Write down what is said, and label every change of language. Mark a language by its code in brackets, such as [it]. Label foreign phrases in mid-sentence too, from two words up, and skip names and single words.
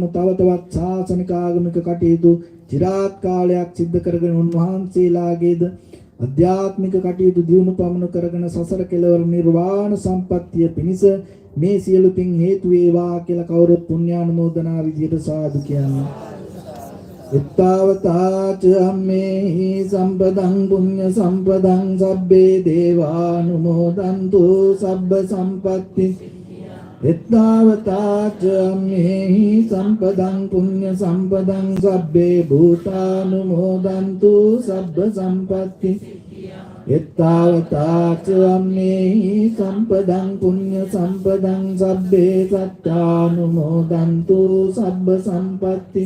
[si] තව තවත් ශාසනික ආගමික කටයුතු চিරාත් කාලයක් සිද්ධ කරගෙන උන්වහන්සේලාගේද අධ්‍යාත්මික කටයුතු දියුණු පමනු කරගෙන සසර කෙලවර නිර්වාණ සම්පත්තිය පිණිස මේ සියලු පින් හේතු වේවා කියලා කවුරුත් පුණ්‍යානුමෝදනා විදියට සාදු කියන්නේ. [pi] එත්තාවතාච අම්මේහි සම්පදං පුඤ්ඤ සම්පදං සබ්බේ දේවානුමෝදන්තු සබ්බ සම්පත්ති. එත්තාවතාච අම්මේහි සම්පදං පුඤ්ඤ සම්පදං සබ්බේ භූතානුමෝදන්තු සබ්බ සම්පත්ති. එත්තාවතාච අම්මේහි සම්පදං පුඤ්ඤ සම්පදං සබ්බේ සත්තානුමෝදන්තු සබ්බ සම්පත්ති.